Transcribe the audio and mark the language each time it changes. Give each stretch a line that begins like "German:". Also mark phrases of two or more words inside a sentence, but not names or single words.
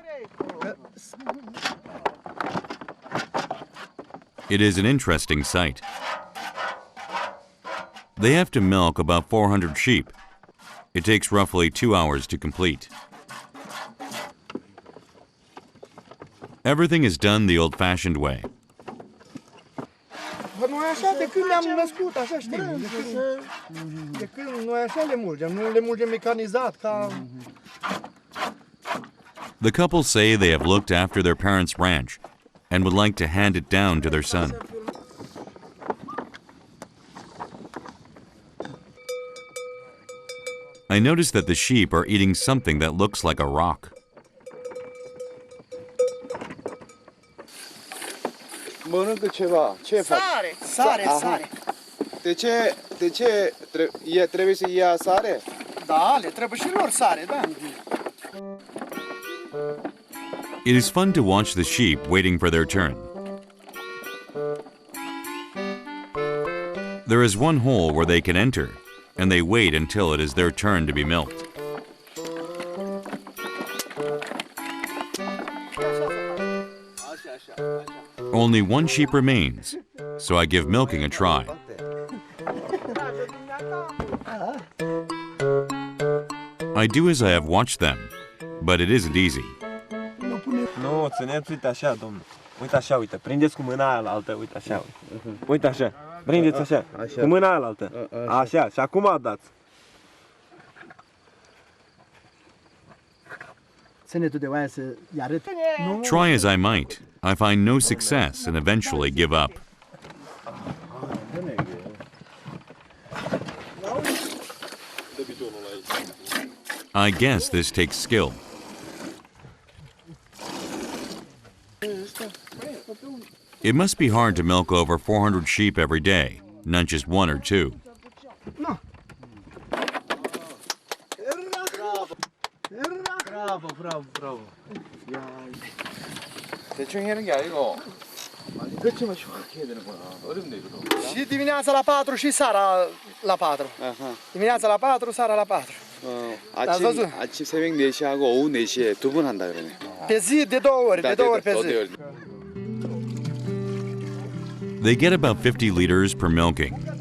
English: It is an interesting sight. They have to milk about 400 sheep. It takes roughly 2 hours to complete. Everything is done the old-fashioned way.
Romanian: Noi așa, de când ne-am născut, așa știm. De când noi așa le mulgem, nu le mulgem mecanizat ca...
English: The couple say they have looked after their parents' ranch and would like to hand it down to their son. I notice that the sheep are eating something that looks like a rock.
Romanian: Mănâncă ceva. Ce faci? Sare. De ce trebuie să ia sare? Da, le trebuie și lor sare, da.
English: It is fun to watch the sheep waiting for their turn. There is one hole where they can enter, and they wait until it is their turn to be milked. Only one sheep remains, so I give milking a try. I do as I have watched them, but it isn't easy.
Romanian: Nu, țineți, uite așa, domnule. Uite așa, uite, prindeți cu mâna aia altă, uite așa. Uite așa, prindeți așa, cu mâna aia altă. Așa, și acum dați.
English: Try as I might, I find no success and eventually give up. I guess this takes skill. It must be hard to milk over 400 sheep every day, not just one or two.
Romanian: Bravo.
Korean: 대충 하는 게 아니고 그렇지만 정확히 해야 되는구나. 어렵네 이거.
Romanian: Și dimineața la 4 și seara la 4. Dimineața la 4, seara la 4.
Korean: 아침 새벽 4시하고 오후 4시에 두 번 한다 그러네.
Romanian: Pe zi de 2 ori, de 2 ori pe zi.
English: They get about 50 liters per milking.